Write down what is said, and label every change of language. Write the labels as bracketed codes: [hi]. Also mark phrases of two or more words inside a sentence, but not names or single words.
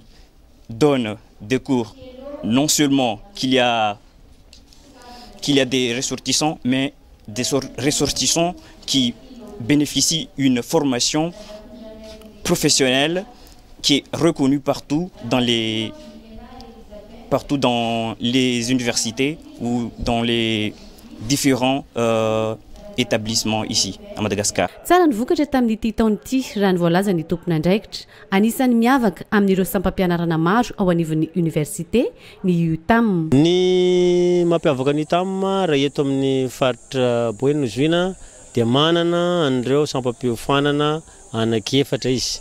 [fr] donne des cours, non seulement qu'il y a des ressortissants, mais des ressortissants qui bénéficient d'une formation professionnelle qui est reconnue partout dans les universités ou dans les différents établissement ici à Madagascar. [mg] Tsara ny vokatra tamin'ity taon'ity raha ny voalaza ny tompon'andraikitra. Anisan'ny miavaka amin'ireo sampam-pianarana maro ao anivon'ny université ny UTAM. Ny mampiavaka ny UTAM raha eto amin'ny faritra Boeny Zoina dia manana an'ireo sampam-piofanana anankiefatra izy.